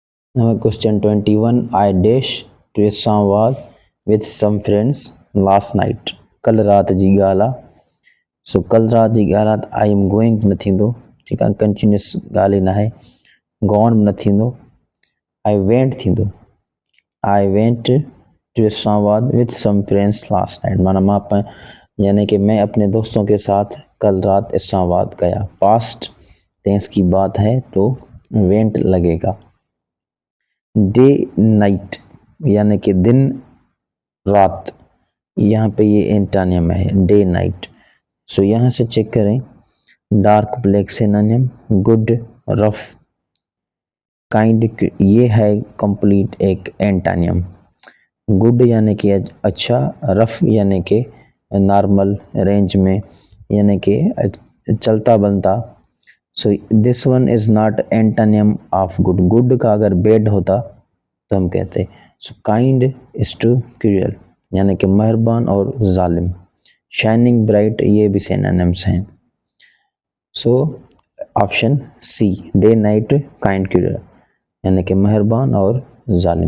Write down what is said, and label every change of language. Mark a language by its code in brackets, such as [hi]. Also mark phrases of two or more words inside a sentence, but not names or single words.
[en] Question 21 I dash to Islamabad with some friends last night. [sd] कल रात जी ॻाल्हि आहे। सो कल रात जी ॻाल्हि आहे त [en] I am going [sd] न थींदो, ठीकु आहे, कंटिन्यूस ॻाल्हि ई न आहे। गॉन न थींदो, [en] I went थींदो। I went to Islamabad with some friends last night, [ur] مانا یعنی کہ میں اپنے دوستوں کے ساتھ کل رات اسلام آباد گیا. [en] past tense [ur] کی بات ہے تو وینٹ لگے گا. [en] day night [ur] یعنی کہ دن رات، یہاں پہ یہ اینٹونم ہے [en] day night. [ur] سو یہاں سے چیک کریں, [en] dark black synonym, good, rough, kind, [ur] یہ ہے کمپلیٹ ایک اینٹونم. گڈ یعنی کہ اچھا، رف یعنی کہ [en] normal range [ur] میں، یعنی کہ چلتا بنتا. [en] So this one is not antonym of good. [ur] گڈ کا اگر بیڈ ہوتا تو ہم کہتے. [en] So kind is to cruel, [ur] یعنی کہ مہربان اور ظالم. [en] shining bright, [ur] یہ بھی سینونمز ہیں. [en] So option C, day night kind cruel, [ur] یعنی کہ مہربان اور ظالم.